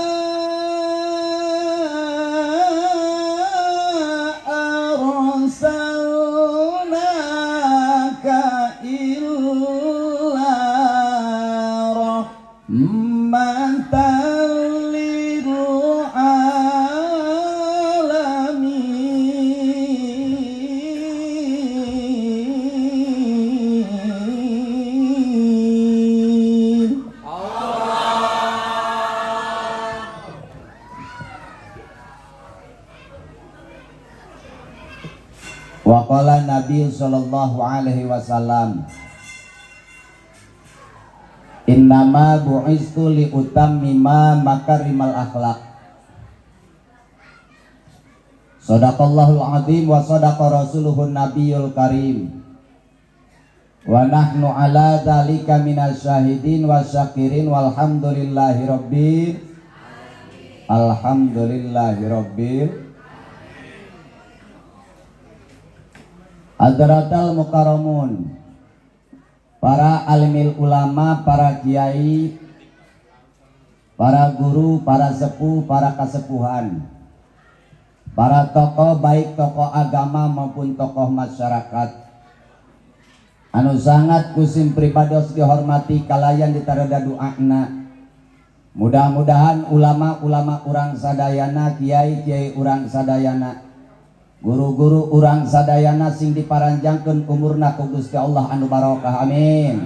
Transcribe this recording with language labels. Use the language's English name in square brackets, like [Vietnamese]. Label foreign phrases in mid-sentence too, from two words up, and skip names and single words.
[Arabic] أرسلناك إلا رحمة للعالمين. وقال النبي صلى الله عليه وسلم إنما بعثت لأتمم مكارم الأخلاق. صدق الله العظيم وصدق رسوله النبي الكريم. ونحن على ذلك من الشاهدين والشاكرين والحمد لله رب الحمد لله رب حضرة المكرمون, [Sundanese] para [Arabic] عالم العلماء, [Sundanese] para kiai, para guru, para sepuh, para kasepuhan, para tokoh baik tokoh agama maupun tokoh masyarakat anu sangat kusim pribados dihormati kalayan ditareda doana. Mudah-mudahan ulama-ulama urang sadayana, kiai-kiai urang sadayana, guru-guru urang sadayana sing diparanjangkeun umurna ku Gusti Allah anu barokah amin.